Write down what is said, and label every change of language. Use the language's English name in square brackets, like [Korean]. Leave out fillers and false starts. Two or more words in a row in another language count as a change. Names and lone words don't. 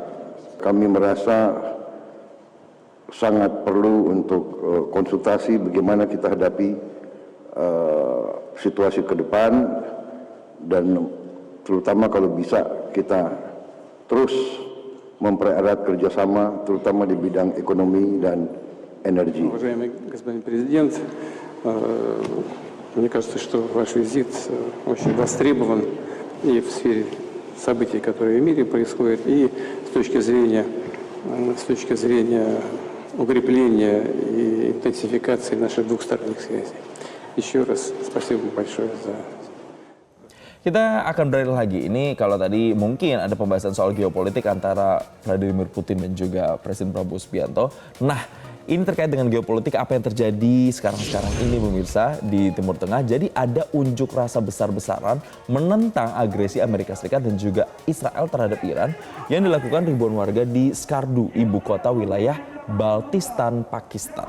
[Indonesian] Kami merasa sangat perlu untuk konsultasi bagaimana kita hadapi situasi ke depan, dan terutama kalau bisa kita terus mempererat kerjasama terutama di bidang ekonomi dan energi. [Russian] Уважаемый господин президент, мне кажется, что ваш визит очень востребован и в сфере событий, которые в мире происходят, и с точки зрения укрепления и интенсификации наших двухсторонних связей. Еще раз спасибо большое за... [Indonesian] Kita akan beralih lagi. Ini kalau tadi mungkin ada pembahasan soal geopolitik antara Vladimir Putin dan juga Presiden Prabowo Subianto. Nah, ini terkait dengan geopolitik apa yang terjadi sekarang ini pemirsa di Timur Tengah. Jadi ada unjuk rasa besar-besaran menentang agresi Amerika Serikat dan juga Israel terhadap Iran yang dilakukan ribuan warga di Skardu, ibu kota wilayah Baltistan, Pakistan.